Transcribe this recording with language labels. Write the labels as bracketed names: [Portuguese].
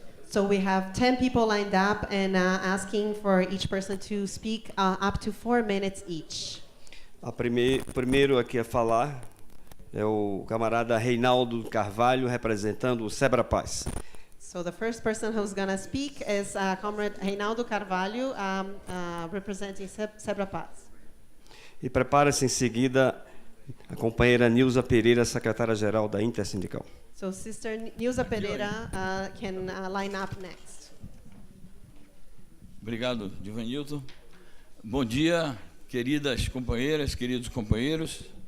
[English] So we have 10 people lined up and asking for each person to speak up to 4 minutes each. [Portuguese] Primeiro aqui a falar é o camarada Reinaldo Carvalho, representando o Sebra Paz. [English] So the first person who's going to speak is Comrade Reinaldo Carvalho, representing Sebrapaz. [Portuguese] E prepara-se em seguida a companheira Nilza Pereira, secretária-geral da Intersindical. [English] So Sister Nilza Pereira can line up next. [Portuguese] Obrigado, Divanilton. Bom dia, queridas companheiras, queridos companheiros.